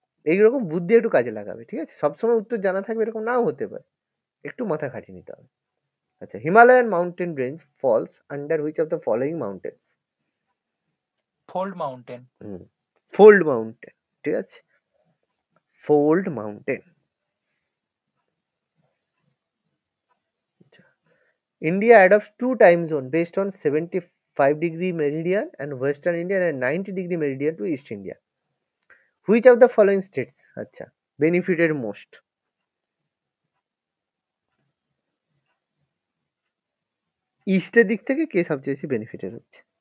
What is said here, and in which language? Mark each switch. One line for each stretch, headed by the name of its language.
Bangla: এইরকম বুদ্ধি একটু কাজে লাগাবে, ঠিক আছে। সবসময় উত্তর জানা থাকবে এরকম নাও হতে পারে, একটু মাথা খাটিয়ে নিতে হবে।
English: আচ্ছা, Himalayan mountain range falls under which of the following mountains? Fold mountain. Fold mountain, ঠিক আছে, fold mountain. India adopts 2 time zone based on 75-degree meridian and western India and 90-degree meridian to East India. Which of the following states আচ্ছা benefited most?
Bangla: ইস্টের দিক থেকে কে সবচেয়ে বেশি benefited হচ্ছে?